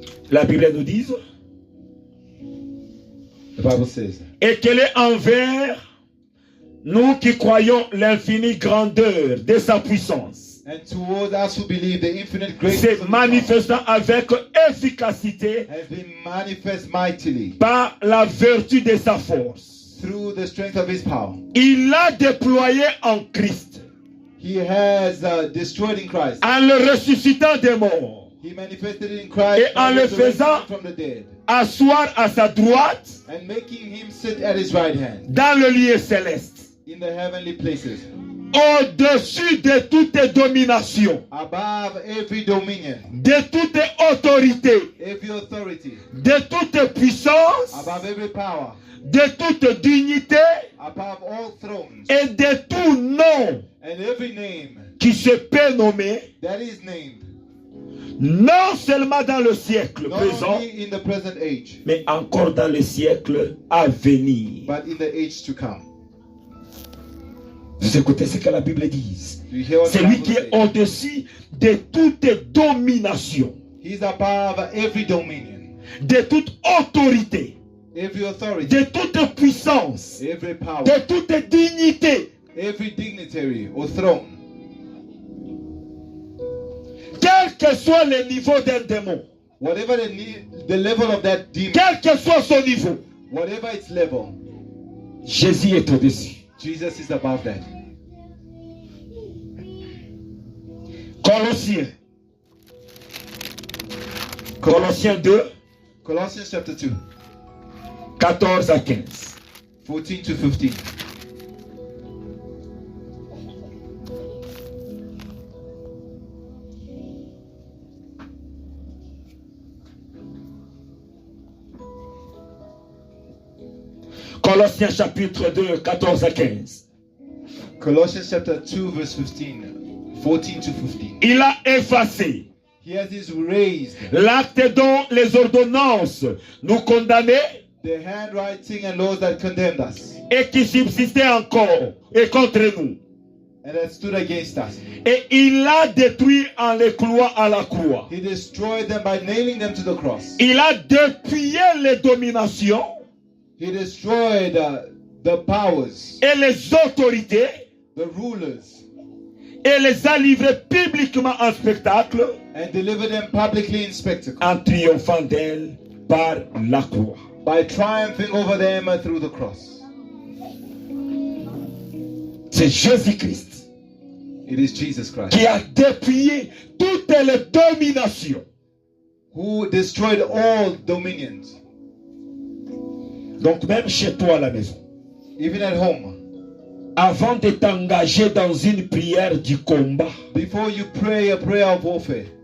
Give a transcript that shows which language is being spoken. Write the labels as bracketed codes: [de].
[fr] La Bible nous dit, [en] The Bible says, [fr] et qu'elle est envers nous qui croyons l'infinie grandeur de sa puissance, [en] and toward us who believe the infinite greatness [fr] c'est [en] of his power [fr] manifestant avec efficacité [en] has been manifest mightily [fr] par la vertu de sa force. [en] through the strength of his power. [fr] Il l'a déployé en Christ, [en] He has destroyed in Christ. [fr] en le ressuscitant des morts, [en] He manifested it in Christ [fr] Et en [en] by [fr] le [en] resurrecting [fr] faisant- [en] him from the dead [fr] asseoir à sa droite [en] and making him sit at his right hand [fr] dans le lieu céleste, [en] in the heavenly places, [fr] au-dessus de toute domination, [en] above every dominion, [fr] de toute autorité, [en] every authority, [fr] de toute puissance, [en] above every power, [fr] de toute dignité [en] above all thrones, [fr] et de tout nom [en] and every name [fr] qui se peut nommer, [en] that is named, [fr] non seulement dans le siècle [en] not [fr] présent, [en] only in the present age, [fr] mais encore dans le siècle à venir. [en] but in the age to come. [fr] Vous écoutez ce que la Bible dit. [en] Do you hear what the [fr] C'est lui [en] Bible [fr] qui est [en] says? [fr] au-dessus de toute domination, [en] He's above every dominion, [fr] de toute autorité, [en] every authority, [fr] de toute puissance, [en] every power, [fr] de toute dignité, [en] every dignitary or throne, [fr] quel que soit le niveau d'un démon, [en] whatever the level of that demon, [fr] quel que soit son niveau, [en] whatever its level, [fr] Jésus est au-dessus. [en] Jesus is above that. [fr] Colossiens. Colossiens 2, [en] Colossians chapter 2, [fr] 14 à 15. [en] 14 to 15. [fr] Colossiens chapitre 2, 14 à 15. [en] Colossians chapter 2 verse 15. 14 to 15. [fr] Il a effacé [en] He has raised [fr] l'acte dont les ordonnances nous condamnaient [en] the handwriting and laws that condemned us [fr] et qui subsistaient encore et contre nous. [en] and that stood against us. [fr] Et il l'a détruit en les clouant à la croix. [en] He destroyed them by nailing them to the cross. [fr] Il a dépouillé les dominations [en] He destroyed the powers, [fr] et les autorités [en] the rulers, [fr] et les a livrés publiquement en spectacle [en] and delivered them publicly in spectacle [fr] en triomphant d'elles par la croix. [en] by triumphing over them through the cross. [fr] C'est Jésus-Christ [en] It is Jesus Christ [fr] qui a dépouillé toutes les dominations. [en] who destroyed all dominions. [fr] Donc même chez toi à la maison, [en] Even at home, [fr] avant de t'engager dans une prière du combat, [en] before you pray a prayer of warfare,